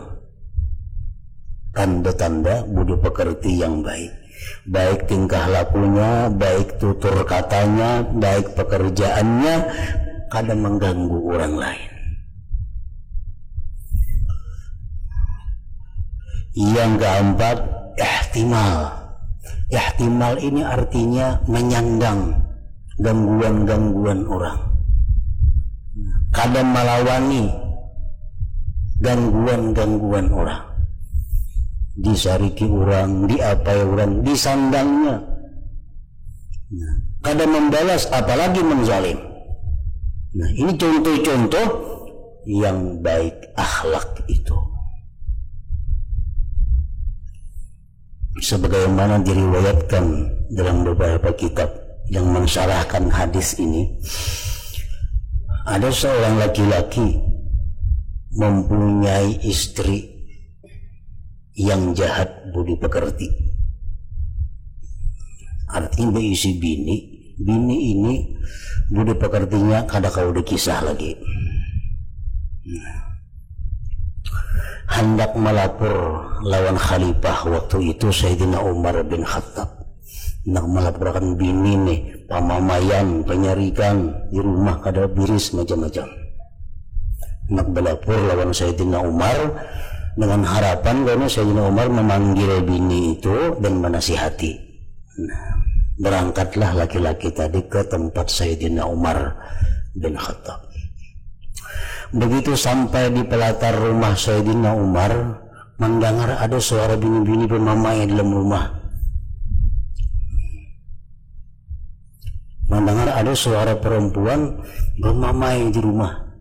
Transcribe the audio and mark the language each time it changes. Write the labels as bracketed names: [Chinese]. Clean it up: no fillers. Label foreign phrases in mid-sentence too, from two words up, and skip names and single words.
[Indonesian] Tanda-tanda budi pekerti yang baik, baik tingkah lakunya, baik tutur katanya, baik pekerjaannya, kada mengganggu orang lain. Yang keempat, ihtimal ini artinya menyandang gangguan-gangguan orang, [Banjar] kada melawani gangguan-gangguan orang, disariki orang, diapai orang, disandangnya, kada membalas apalagi menzalim. [Indonesian] Nah, ini contoh-contoh yang baik akhlak itu. Sebagaimana diriwayatkan dalam beberapa kitab yang mensyarahkan hadis ini, ada seorang laki-laki mempunyai istri yang jahat budi pekerti. [Banjar] Artinya berisi bini ini budi pekertinya kada kau dikisah lagi. [Indonesian] Hendak melapor lawan khalifah waktu itu Sayyidina Umar bin Khattab. [Banjar] Nak melaporkan bini nih, pamamayan, penyarikan di rumah kada biris macam-macam. [Indonesian] Nak melapor lawan Sayyidina Umar dengan harapan karena Sayyidina Umar memanggil bini itu dan menasihati. Nah, berangkatlah laki-laki tadi ke tempat Sayyidina Umar bin Khattab. Begitu sampai di pelatar rumah Sayyidina Umar, mendengar ada suara bini-bini bermamai dalam rumah. Mendengar ada suara perempuan bermamai di rumah.